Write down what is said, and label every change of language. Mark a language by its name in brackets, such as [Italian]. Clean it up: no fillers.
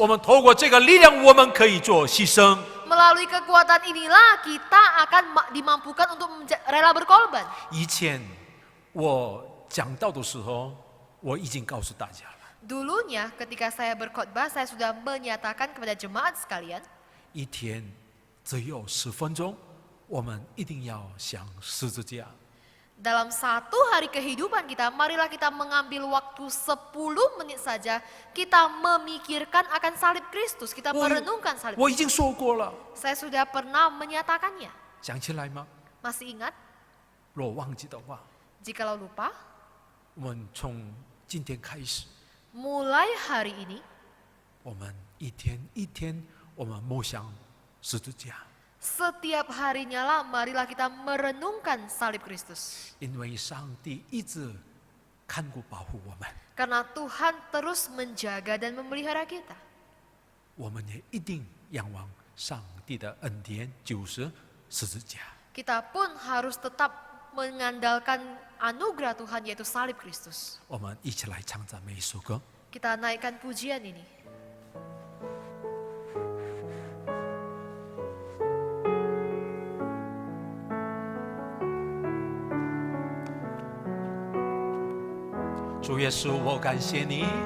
[Chinese] 我们透过这个力量，我们可以做牺牲。 [Indonesian] Melalui kekuatan inilah kita akan dimampukan untuk rela berkorban. [Chinese] 以前我讲道的时候，我已经告诉大家了， [Indonesian] Dulunya ketika saya berkhotbah, saya sudah menyatakan kepada jemaat sekalian, [Chinese] 一天只有10分钟，我们一定要想十字架。 [Indonesian] dalam satu hari kehidupan kita, marilah kita mengambil waktu 10 menit saja, kita memikirkan akan salib Kristus, kita merenungkan salib [Chinese] 我已 [Indonesian] Kristus. [Chinese] 经说过了， [Indonesian] Saya sudah pernah menyatakannya. [Chinese] 想起来吗？ [Indonesian] Masih ingat? [Chinese] 若忘记的话， [Indonesian] Jikalau lupa, [Chinese] 我们从今天开始， [Indonesian] mulai hari ini, [Chinese] 我们一天，我们默想十字架。 [Indonesian] Setiap harinya lah marilah kita merenungkan salib Kristus. [Chinese] 因为上帝一直看顾保护我们， [Indonesian] Karena Tuhan terus menjaga dan memelihara kita. [Chinese] 我们也一定仰望上帝的恩典，就是十字架。 [Indonesian] Kita pun harus tetap mengandalkan anugerah Tuhan yaitu salib Kristus. [Chinese] 我们一起来唱赞美一首歌。 [Indonesian] Kita naikkan pujian ini. [Chinese] "主耶稣，我感谢你，